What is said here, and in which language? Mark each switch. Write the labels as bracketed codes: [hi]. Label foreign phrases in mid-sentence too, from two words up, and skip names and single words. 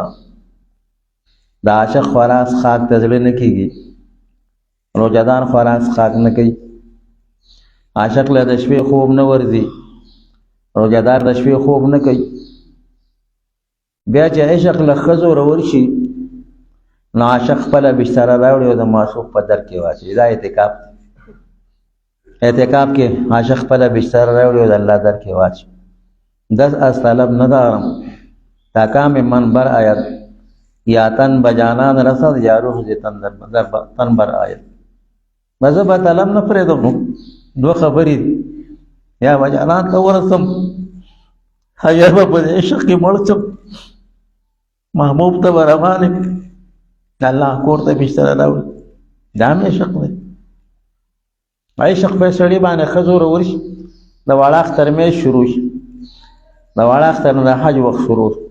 [ps] د عاشق خوراک څښاک ته زړه نه کېږي، روژهدار خوراک څښاک نه کوي، عاشق له د شپې خوب نه ورځي، روژهدار د شپې خوب نه کوي. بیا چې عشق له ښځو راورشي نو عاشق خپله بستره راوړي او د معشوق په در کې واچوي. دا اعتکاف دی. اعتکاف کې عاشق خپله بستره راوړي او د الله در کې واچوي. [fa] دس از طلب ندارم تا کام من بر آید، یا تن بجانان رسد یا روح دې تن بر آید. [ps] مزه به طلب نه پرېږدم، دو خبرې دي، یا بجانان ته ورسم یا به په عشق کې مړ شم، محبوب ته به روان یم، د الله کور ته بستره راوړي. دا هم عشق دی. عشق په سړي باندې ښځو راورشي، د واړه اختر میاشت شروع شي، د واړه اختر نه د حج وخت شروع شي.